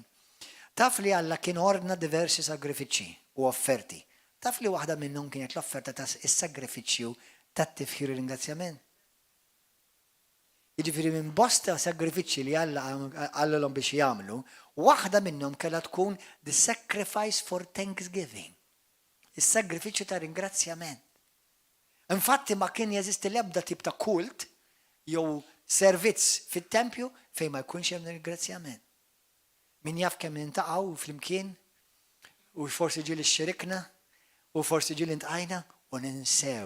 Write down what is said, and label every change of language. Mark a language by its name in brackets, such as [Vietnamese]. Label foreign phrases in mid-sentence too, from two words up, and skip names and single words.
[Maltese] Taf li Alla kien ordna diversi sagrifiċċji u offerti. Taf li waħda minnhom kienet l-offerta ta' is-sagrifiċċju tat-tifħir u ringrazzjament. Jiġifieri minn bosta sagrifiċċji li Alla għallhom biex jagħmlu, waħda minnhom kellha tkun [English] the sacrifice for thanksgiving. [Maltese] Is-sagrifiċċju ta' ringrazzjament. Infatti ma kien jeżisti l-ebda tip ta' kult jew servizz fit-tempju fejn ma jkunx hemm ringrazzjament. Min jaf kemm intaqgħu flimkien u forsi ġieli xxirikna u forsi ġieli ntqajna u ninsew.